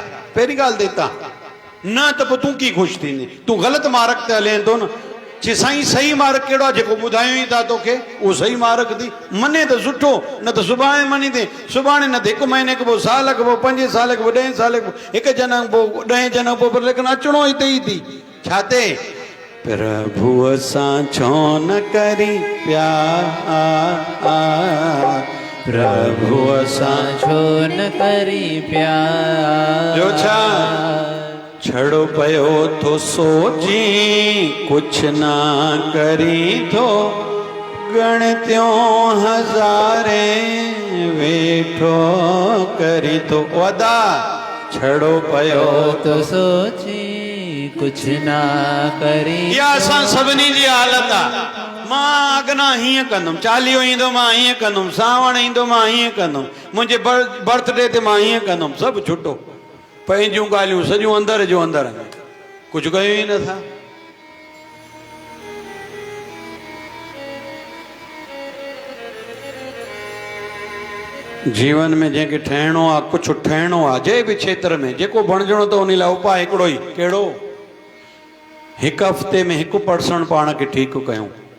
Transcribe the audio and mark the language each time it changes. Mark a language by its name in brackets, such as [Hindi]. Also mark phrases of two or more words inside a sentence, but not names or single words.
[Sindhi] पहिरीं ॻाल्हि देता न त पोइ तूं कीअं ख़ुशि थींदी तूं ग़लति मार्ग ते हले थो न चे साईं सही मार्ग कहिड़ो आहे जेको ॿुधायूं ई था तोखे उहो सही मार्ग थी मने त सुठो न त सुभाणे मनी थी सुभाणे न त 1 महीने खां पोइ साल खां पोइ 5 साल खां पोइ 10 साल खां पोइ 1 जनम पोइ 10 जनम पोइ लेकिन अचिणो हिते ई थी छा ते प्रभु सां छो न करी प्यार प्रभु सां छो न करी प्यार जो छा छड़ो पयो तो सोची कुछ ना करी तो गणत्यों हजारे वेठो करी तो वदा छड़ो पयो तो सोची कुछ ना करी या असां सभिनी जी हालत आहे मां अॻिना हीअं कंदुमि चालीहो ईंदो मां हीअं कंदुमि सावण ईंदो मां हीअं कंदुमि मुंहिंजे बर्थडे ते मां हीअं कंदुमि सभु छुटो पंहिंजूं ॻाल्हियूं सॼियूं अंदर जो अंदर कुझु कयूं ई नथा जीवन में जंहिंखे ठहिणो आहे कुझु ठहिणो आहे जंहिं बि क्षेत्र में जेको बणिजणो त उन लाइ उपाय हिकिड़ो ई कहिड़ो हिकु हफ़्ते में 1% पाण खे ठीकु कयूं